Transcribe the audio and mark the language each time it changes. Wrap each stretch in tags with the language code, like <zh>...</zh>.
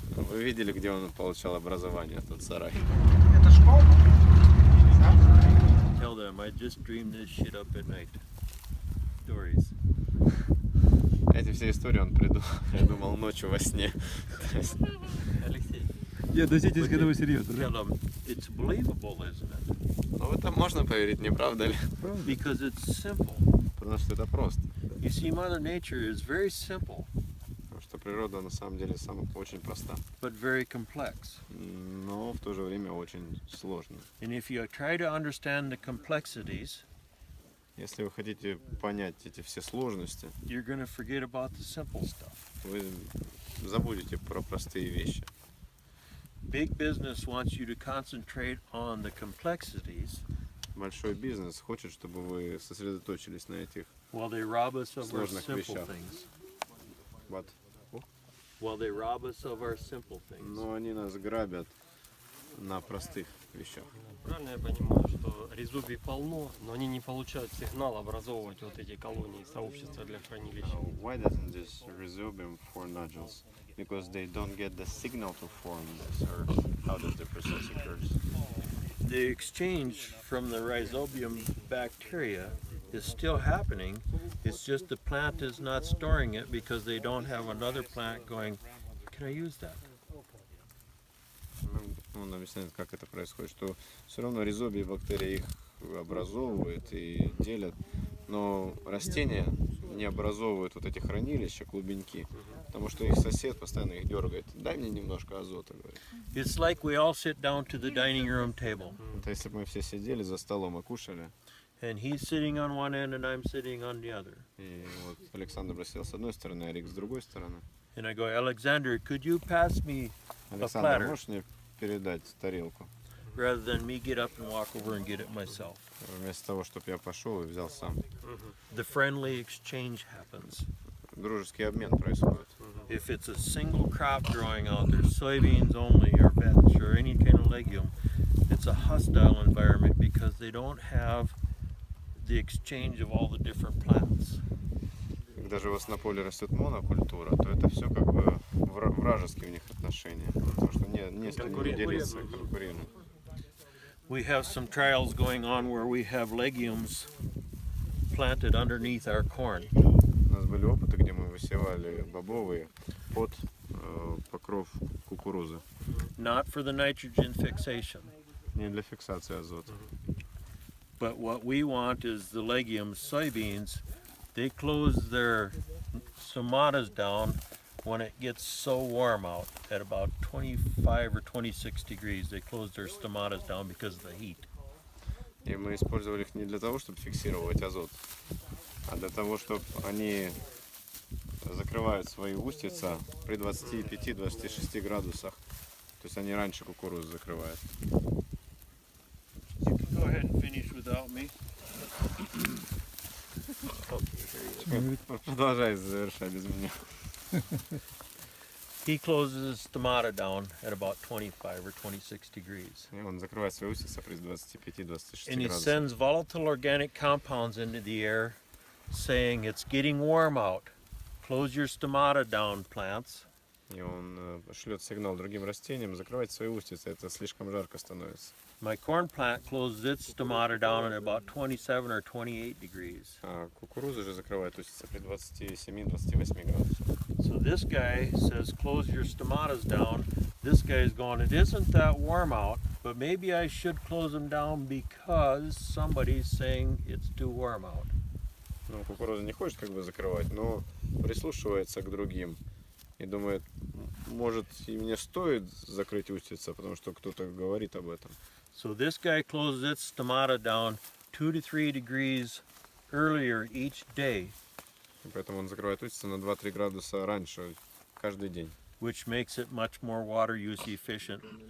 <ru>Вы видели, где он получал образование, тот сарай? Это школа?</ru> <en>Tell them I just dreamed this shit up at night. Stories.</en> <ru>Эти все истории он придумал ночью во сне. Алексей, Не, относитесь к этому серьезно,</ru> <en>Tell</en> <ru>да?</ru> <en>them it's believable, isn't it?</en> <ru>Ну в это можно поверить, не правда ли?</ru> <en>Because it's simple.</en> <ru>Потому что это просто.</ru> <en>You see, Mother Nature is very simple,</en> <ru>Потому что природа на самом деле очень проста,</ru> <en>but very complex.</en> <ru>но в то же время очень сложная.</ru> <en>And if you try to understand the complexities,</en> <ru>Если вы хотите понять эти все сложности,</ru> <en>you're going to forget about the simple stuff.</en> <ru>вы забудете про простые вещи.</ru> <en>Big business wants you to concentrate on the complexities</en> <ru>Большой бизнес хочет, чтобы вы сосредоточились на этих</ru> <en>while they rob us of our</en> <ru>Сложных</ru> <en>simple</en> <ru>вещах.</ru> <en>things.</en> <ru>вот.</ru> <en>While they rob us of our simple things.</en> <ru>Но они нас грабят на простых вещах. правильно я понимаю, что резубий полно, но они не получают сигнал образовывать вот эти колонии, сообщества для хранилища.</ru> <en>Why doesn't this rhizobium form nodules? Because they don't get the signal to form this, or how does the process occurs? The exchange from the rhizobium bacteria is still happening. It's just the plant is not storing it because they don't have another plant going, can I use that?</en> <ru>Он объясняет, как это происходит, что все равно ризобии бактерии их образовывают и делят, но растения не образовывают вот эти хранилища, клубеньки, потому что их сосед постоянно их дергает. Дай мне немножко азота, говорит.</ru> <en>It's like we all sit down to the dining room table,</en> <ru>Это если бы мы все сидели за столом и кушали,</ru> <en>and he's sitting on one end and I'm sitting on the other.</en> <ru>и вот Александр сел с одной стороны, а Рик с другой стороны.</ru> <en>And I go, Alexander, could you pass me</en> <ru>Александр,</ru> <en>platter.</en> <ru>можешь мне передать тарелку?</ru> <en>rather than me get up and walk over and get it myself?</en> <ru>Вместо того, чтобы я пошел и взял сам.</ru> <en>The friendly exchange happens.</en> <ru>Дружеский обмен происходит.</ru> <en>If it's a single crop growing out there, soybeans only or vetch or any kind of legume, it's a hostile environment because they don't have the exchange of all the different plants.</en> <ru>Когда же у вас на поле растет монокультура, то это все как бы вражеские у них отношения. Потому что не с кем не делиться, конкурируют.</ru> <en>We have some trials going on where we have legumes planted underneath our corn.</en> <ru>У нас были опыты, где мы высевали бобовые под покров кукурузы.</ru> <en>Not for the nitrogen fixation,</en> <ru>Не для фиксации азота.</ru> <en>but what we want is the legumes, soybeans, they close their stomatas down when it gets so warm out at about 25 or 26 degrees. They close their stomatas down because of the heat.</en> <ru>И мы использовали их не для того, чтобы фиксировать азот, а для того, чтобы они закрывают свои устица при 25-26 градусах. То есть они раньше кукурузу закрывают.</ru> <en>You can go ahead and finish without me.</en> <ru>Продолжай завершать без меня.</ru> <en>He closes his stomata down at about 25 or 26 degrees.</en> <ru>И он закрывает свои устица при 25-26</ru> <en>And he</en> <ru>градусах.</ru> <en>sends volatile organic compounds into the air saying it's getting warm out. Close your stomata down, plants.</en> <ru>И он шлет сигнал другим растениям, закрывайте свои устицы, это слишком жарко становится.</ru> <en>My corn plant closes its stomata down at about 27 or 28 degrees.</en> <ru>А кукуруза же закрывает устицы при 27-28 градусах.</ru> <en>So this guy says, close your stomatas down. This guy's going, it isn't that warm out, but maybe I should close them down because somebody's saying it's too warm out.</en> <ru>Ну, кукуруза не хочет как бы закрывать, но прислушивается к другим и думает, может, и мне стоит закрыть устицы, потому что кто-то говорит об этом.</ru> <en>So this guy closes its stomata down 2 to 3 degrees earlier each day,</en> <ru>И поэтому он закрывает устицы на 2-3 градуса раньше, каждый день.</ru> <en>which makes it much more water use efficient</en>